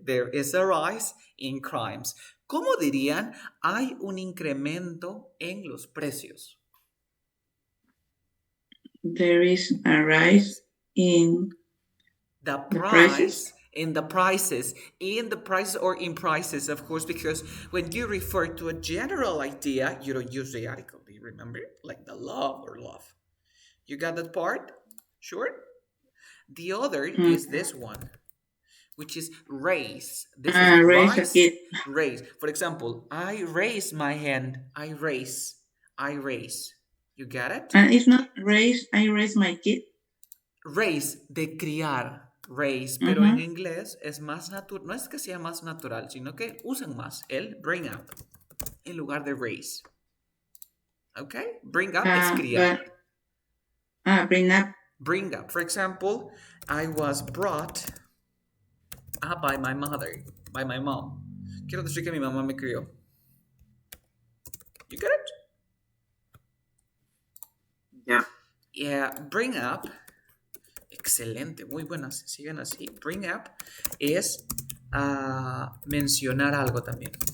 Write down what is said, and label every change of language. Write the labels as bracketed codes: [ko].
[en] There is a rise in crimes. [es] ¿Cómo dirían? Hay un incremento en los precios. [en] There is a rise in The the price prices. in the prices, in the prices or in prices, of course, because when you refer to a general idea, you don't use the article. Do you remember? Like the love or love. You got that part? Sure? The other is this one, which is raise. This is Raise a rise, kid. raise. For example, I raise my hand. I raise. I raise. You get it? And it's not raise, I raise my kid. [es] Raise, de criar. Raise, pero en inglés es más natural. No es que sea más natural, sino que usan más el bring up en lugar de raise. ¿Ok? Bring up es criar. [en] Bring up. Bring up. For example, I was brought up by my mother, by my mom. [es] Quiero decir que mi mamá me crió. [en] You get it? Yeah. Yeah, bring up. [es] Excelente, muy buenas. Sigan así. Bring up es mencionar algo también.